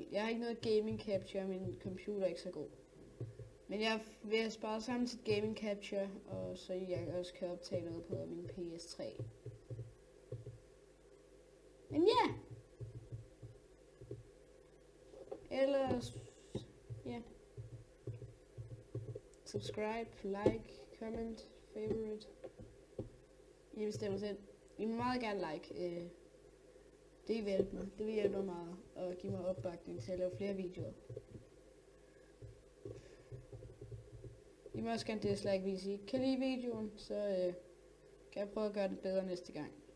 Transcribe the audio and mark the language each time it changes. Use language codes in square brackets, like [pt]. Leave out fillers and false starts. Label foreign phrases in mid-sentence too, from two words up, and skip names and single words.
[da] Jeg har ikke noget [en] gaming capture, [da] min computer er ikke så god. Men jeg vil spare sammen til [en] gaming capture, [da] og så jeg også kan optage noget på min PS3. Men ja! Ellers, ja. [en] Subscribe, like, comment, favorite. [da] I bestemmer selv. I må meget gerne like. Det vil hjælpe mig. Det vil hjælpe mig meget. Og give mig opbakning til at lave flere videoer. I må også gerne dislike, hvis I ikke kan lide videoen. Så kan jeg prøve at gøre det bedre næste gang.